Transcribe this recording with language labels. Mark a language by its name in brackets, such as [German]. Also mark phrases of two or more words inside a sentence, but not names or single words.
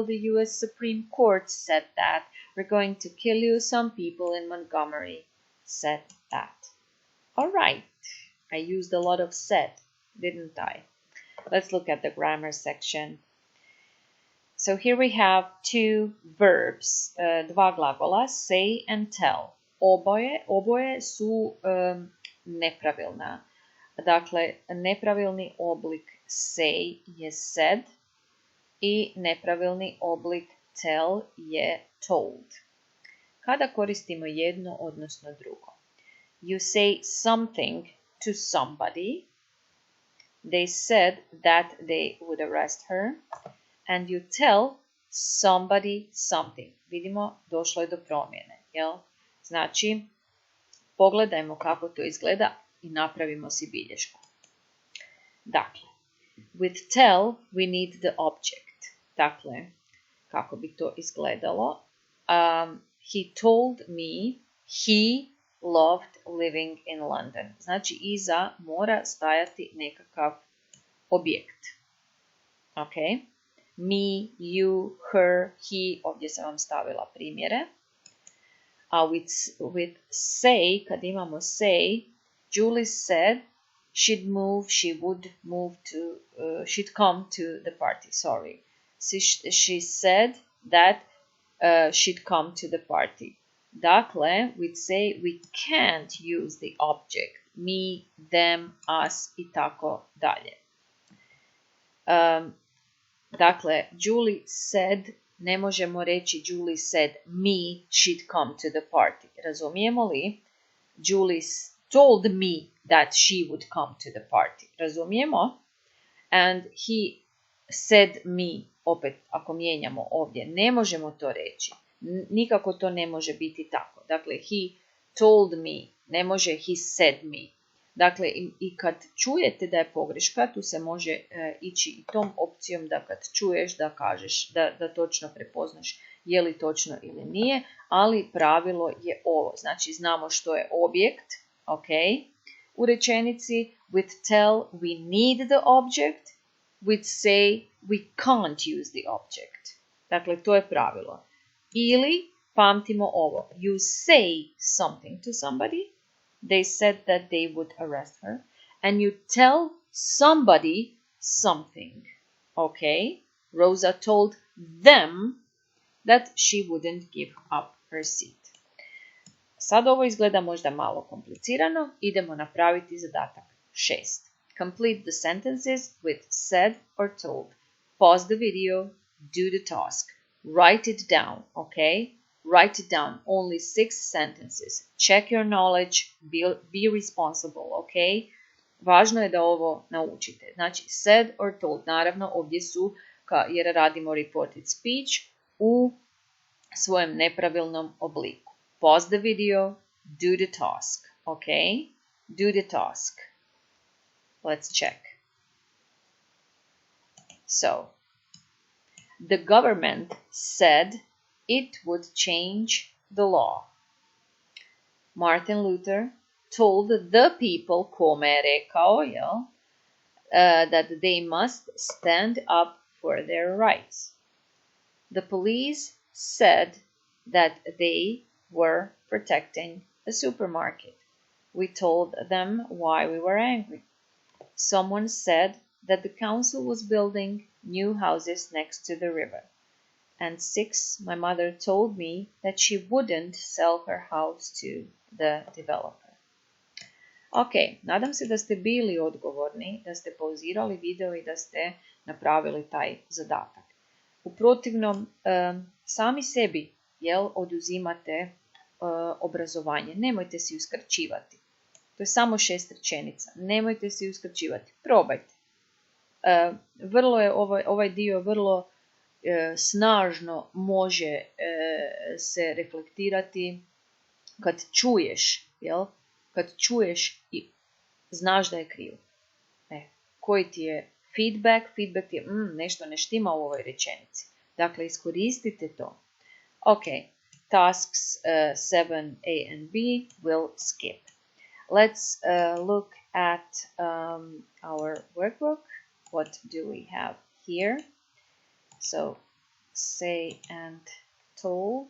[English] The US Supreme Court said that. We're going to kill you. Some people in Montgomery said that. All right. I used a lot of said, didn't I? Let's look at the grammar section. So here we have two verbs, [Croatian] dva glagola, [English] say and tell. [Croatian] Oboje su nepravilna. Dakle, nepravilni oblik say je said I nepravilni oblik tell je told. Kada koristimo jedno odnosno drugo? [English] You say something to somebody. They said that they would arrest her. And you tell somebody something. [Croatian] Vidimo, došlo je do promjene. Jel? Znači, pogledajmo kako to izgleda I napravimo si bilješku. Dakle, [English] with tell we need the object. [Croatian] Dakle, kako bi to izgledalo? [English] He told me he loved living in London. [Croatian] Znači, iza mora stajati nekakav objekt. [English] Ok? Me, you, her, he. [Croatian] Ovdje sam vam stavila primjere. [English] A with say, [Croatian] kad imamo [English] say, Julie said she'd come to the party. Sorry. She said that she'd come to the party. Dakle, with say we can't use the object me, them, us [Croatian] I tako dalje. [English] Dakle, Julie said, [Croatian] ne možemo reći [English] Julie said me, she'd come to the party. [Croatian] Razumijemo li? [English] Julie told me that she would come to the party. Razumijemo? And he said me, [Croatian] opet ako mijenjamo ovdje, ne možemo to reći. Nikako to ne može biti tako. Dakle, [English] he told me, [Croatian] ne može [English] he said me. [Croatian] Dakle, i kad čujete da je pogreška, tu se može ići i tom opcijom da kad čuješ da kažeš, da točno prepoznaš je li točno ili nije, ali pravilo je ovo. Znači, znamo što je objekt, ok? u rečenici. [English] With tell we need the object. With say we can't use the object. [Croatian] Dakle, to je pravilo. Ili, pamtimo ovo, [English] you say something to somebody. They said that they would arrest her. And you tell somebody something. Okay? Rosa told them that she wouldn't give up her seat. [Croatian] Sad ovo izgleda možda malo komplicirano. Idemo napraviti zadatak 6. [English] Complete the sentences with said or told. Pause the video. Do the task. Write it down, okay? Write it down. Only 6 sentences. Check your knowledge. Be responsible, [Croatian] okay? Važno je da ovo naučite. Znači, [English] said or told. [Croatian] Naravno, ovdje su, jer radimo [English] reported speech, [Croatian] u svojem nepravilnom obliku. [English] Pause the video. Do the task, okay? Do the task. Let's check. So, the government said it would change the law. Martin Luther told the people, [Croatian] kome je rekao, [English] that they must stand up for their rights. The police said that they were protecting a supermarket. We told them why we were angry. Someone said that the council was building new houses next to the river. And 6, my mother told me that she wouldn't sell her house to the developer. [Croatian] Ok, nadam se da ste bili odgovorni, da ste pauzirali video i da ste napravili taj zadatak. U protivnom, sami sebi oduzimate obrazovanje. Nemojte si uskraćivati. To je samo 6 rečenica. Nemojte si uskraćivati. Probajte. Vrlo je ovaj dio vrlo snažno može se reflektirati kad čuješ, kad čuješ i znaš da je krivo. Koji ti je feedback? Feedback ti je nešto ne štima u ovoj rečenici. Dakle, iskoristite to. [English] Ok, tasks 7a and b will skip. Let's look at our workbook. What do we have here? So, say and told.